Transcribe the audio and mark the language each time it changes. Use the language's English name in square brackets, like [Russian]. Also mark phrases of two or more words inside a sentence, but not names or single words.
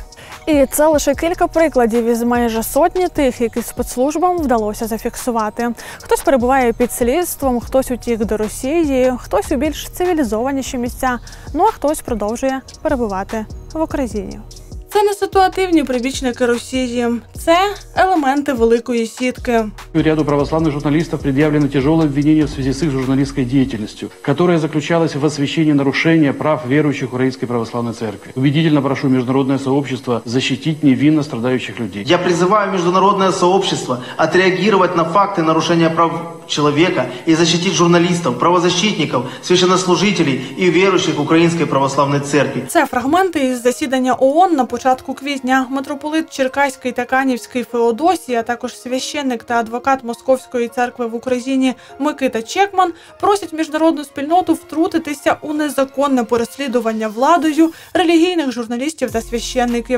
[Ukrainian] І це лише кілька прикладів із майже сотні тих, які спецслужбам вдалося зафіксувати. Хтось перебуває під слідством, хтось утік до Росії, хтось у більш цивілізованіші місця, ну а хтось продовжує перебувати в Україні. Це не ситуативні прибічники Росії, це елементи великої сітки. [Russian] Ряду православных журналистов предъявлено тяжелое обвинение в связи с их журналистской деятельностью, которая заключалась в освещении нарушения прав верующих Украинской Православной Церкви. Убедительно прошу международное сообщество защитить невинно страдающих людей. Я призываю международное сообщество отреагировать на факты нарушения прав человека и защитить журналистов, правозащитников, священнослужителей и верующих Української Православної Церкви. [Ukrainian] Це фрагменти із засідання ООН на початку квітня. Митрополит Черкаський та Канівський Феодосій, а також священник та адвокат Московської церкви в Україні Микита Чекман просять міжнародну спільноту втрутитися у незаконне переслідування владою релігійних журналістів та священників.